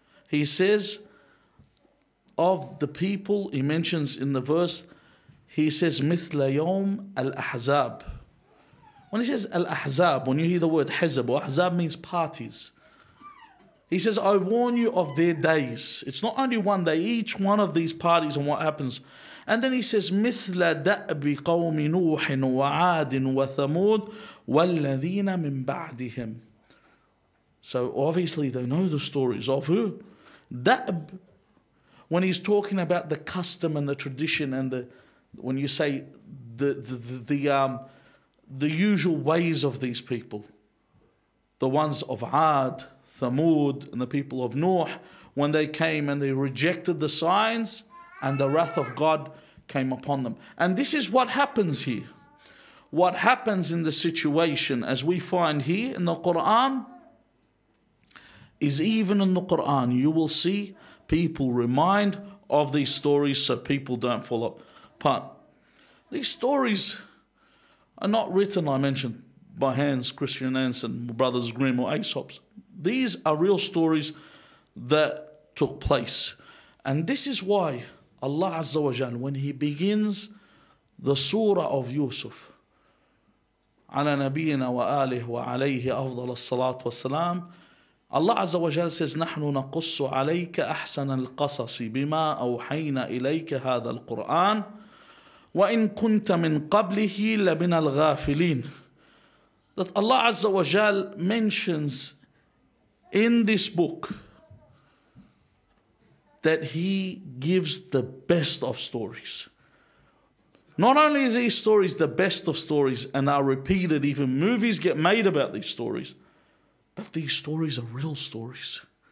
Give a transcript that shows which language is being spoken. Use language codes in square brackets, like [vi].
[en] He says, of the people, he mentions in the verse, he says, [ar] مثل يوم الأحزاب. [en] When he says al-ahzab, when you hear the word hizb, or ahzab means parties. He says, I warn you of their days. It's not only one day, each one of these parties and what happens. And then he says, [ar] مثل دأب قوم نوح وعاد وثمود والذين من بعدهم. [en] So obviously they know the stories of who? Da'b. When he's talking about the custom and the tradition and when you say the usual ways of these people, the ones of Ad, Thamud, and the people of Nuh, when they came and they rejected the signs and the wrath of God came upon them. And this is what happens here. What happens in the situation, as we find here in the Quran, is even in the Quran you will see people remind of these stories so people don't fall apart. These stories are not written, I mentioned, by Hans Christian Andersen, Brothers Grimm or Aesop's. These are real stories that took place. And this is why Allah Azza wa Jal, when He begins the surah of Yusuf, [ar] على نبينا وآله وعليه أفضل الصلاة والسلام, [en] Allah Azza wa Jal says, [ar] نحن نقص عليك أحسن القصص بما أوحينا إليك هذا القرآن وإن كنت من قبله لمن الغافلين. [en] That Allah Azza wa Jal mentions in this book that He gives the best of stories. Not only is these stories the best of stories and are repeated, even movies get made about these stories, but these stories are real stories.